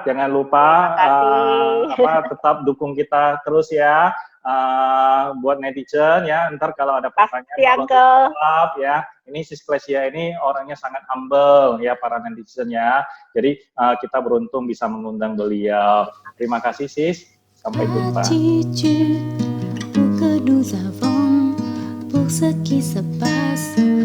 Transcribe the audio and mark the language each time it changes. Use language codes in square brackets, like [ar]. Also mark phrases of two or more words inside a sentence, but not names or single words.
[id] Jangan lupa tetap dukung kita terus ya. Buat netizen ya, ntar kalau ada pertanyaan Pasti, Uncle. jawab ya. Ini sis Klesia ini orangnya sangat humble ya para netizen ya. Jadi kita beruntung bisa mengundang beliau. Terima kasih sis. Sampai jumpa. [fr] Attitude pour que nous avons pour ce qui se passe